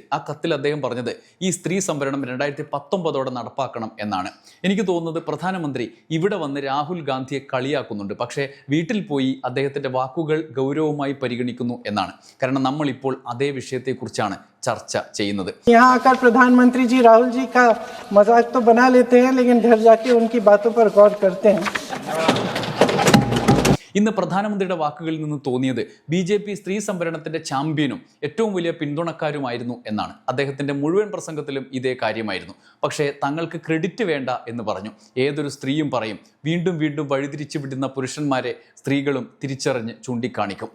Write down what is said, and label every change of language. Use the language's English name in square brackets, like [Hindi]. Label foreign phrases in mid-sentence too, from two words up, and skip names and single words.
[Malayalam] ആ കത്തിൽ അദ്ദേഹം പറഞ്ഞത് ഈ സ്ത്രീ സംവരണം 2019 നടപ്പാക്കണം എന്നാണ്. എനിക്ക് തോന്നുന്നത് പ്രധാനമന്ത്രി ഇവിടെ വന്ന് രാഹുൽ ഗാന്ധിയെ കളിയാക്കുന്നുണ്ട്. പക്ഷേ വീട്ടിൽ പോയി അദ്ദേഹത്തിൻ്റെ വാക്കുകൾ ഗൗരവമായി പരിഗണിക്കുന്നു എന്നാണ്. കാരണം നമ്മളിപ്പോൾ അതേ വിഷയത്തെക്കുറിച്ചാണ് ചർച്ച ചെയ്യുന്നത്. [Hindi] यहाँ आकर प्रधानमंत्री जी राहुल जी का मजाक तो बना लेते हैं, लेकिन घर जाके उनकी बातों पर गौर करते हैं. [Malayalam] ഇന്ന് പ്രധാനമന്ത്രിയുടെ വാക്കുകളിൽ നിന്ന് തോന്നിയത് BJP സ്ത്രീ സംവരണത്തിന്റെ ചാമ്പ്യനും ഏറ്റവും വലിയ പിന്തുണക്കാരുമായിരുന്നു എന്നാണ്. അദ്ദേഹത്തിന്റെ മുഴുവൻ പ്രസംഗത്തിലും ഇതേ കാര്യമായിരുന്നു. പക്ഷേ തങ്ങൾക്ക് ക്രെഡിറ്റ് വേണ്ട എന്ന് പറഞ്ഞു. ഏതൊരു സ്ത്രീയും പറയും, വീണ്ടും വീണ്ടും വഴിതിരിച്ചു വിടുന്ന പുരുഷന്മാരെ സ്ത്രീകളും തിരിച്ചറിഞ്ഞ് ചൂണ്ടിക്കാണിക്കും.